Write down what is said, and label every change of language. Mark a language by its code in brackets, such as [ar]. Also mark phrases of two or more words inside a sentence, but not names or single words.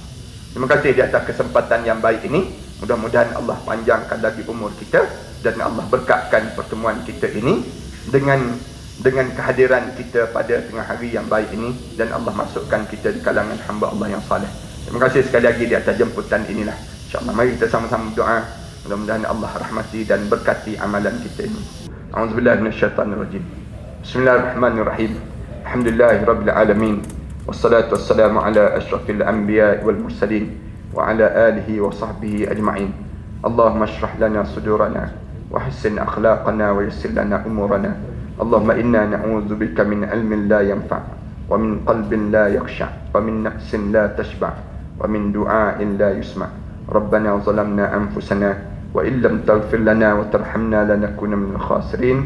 [ms] Terima kasih di atas kesempatan yang baik ini. Mudah-mudahan Allah panjangkan lagi umur kita dan Allah berkatkan pertemuan kita ini dengan kehadiran kita pada tengah hari yang baik ini, dan Allah masukkan kita di kalangan hamba Allah yang saleh. Terima kasih sekali lagi di atas jemputan inilah. InsyaAllah mari kita sama-sama berdoa. Mudah-mudahan Allah rahmati dan berkati amalan kita ini. [ar] أعوذ بالله من الشيطان الرجيم. بسم الله الرحمن الرحيم. الحمد لله رب العالمين. والصلاة والسلام على أشرف الأنبياء والمرسلين وعلى آله وصحبه أجمعين. اللهم اشرح لنا صدورنا وحسن أخلاقنا ويسر لنا أمورنا. اللهم إنا نعوذ بك من علم لا ينفع ومن قلب لا يخشع ومن نفس لا تشبع ومن دعاء لا يسمع'. ربنا ظلمنا أنفسنا وإن لم تغفر لنا وترحمنا لنكونن من الخاسرين.